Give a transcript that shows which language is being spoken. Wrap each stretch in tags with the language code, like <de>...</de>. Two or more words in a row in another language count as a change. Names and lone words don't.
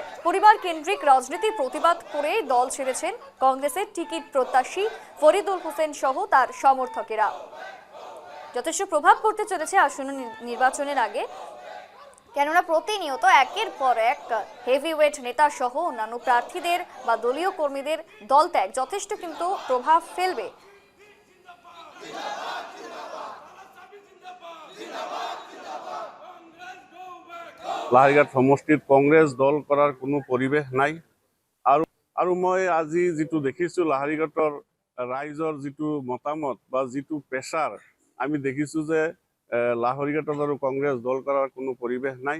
<bn>পরিবার কেন্দ্রিক রাজনীতির প্রতিবাদ করে দল ছেড়েছেন কংগ্রেসের টিকিট প্রত্যাশী ফরিদুল হোসেন সহ তার সমর্থকেরা। যথেষ্ট প্রভাব পড়তে চলেছে আসন্ন নির্বাচনের আগে, কেননা প্রতিনিয়ত একের পর এক হেভিওয়েট নেতা সহ অন্যান্য প্রার্থীদের বা দলীয় কর্মীদের দল ত্যাগ যথেষ্ট কিন্তু প্রভাব ফেলবে।</bn> <as>লাহোরীঘাট সমষ্টিত কংগ্ৰেছ দল কৰাৰ কোনো পৰিৱেশ নাই। আৰু মই আজি যিটো দেখিছোঁ লাহোরীঘাটৰ ৰাইজৰ যিটো মতামত বা যিটো প্ৰেছাৰ আমি দেখিছোঁ যে লাহোরীঘাটত আৰু কংগ্ৰেছ দল কৰাৰ কোনো পৰিৱেশ নাই।</as>